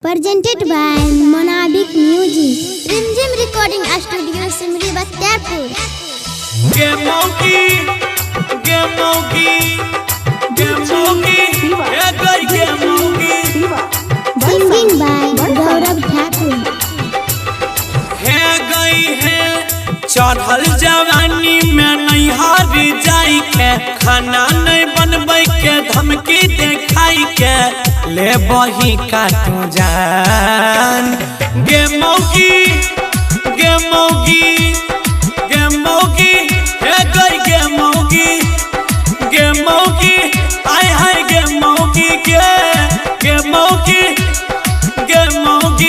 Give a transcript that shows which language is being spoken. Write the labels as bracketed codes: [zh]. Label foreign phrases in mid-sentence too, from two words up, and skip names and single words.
[en] Presented by Monabic Music. Rimjim Recording Studio Simri Bachapur. Singing by Gaurav Thakur. [mai] चढ़ल जवानी में नहीं हार जाई के खाना नहीं बनबै के धमकी देखाई के ले बही काटू जान गे मौगी गे मौगी गे मौगी हे गई गे मौगी गे मौगी आय हाय गे मौगी गे मौगी गे मौगी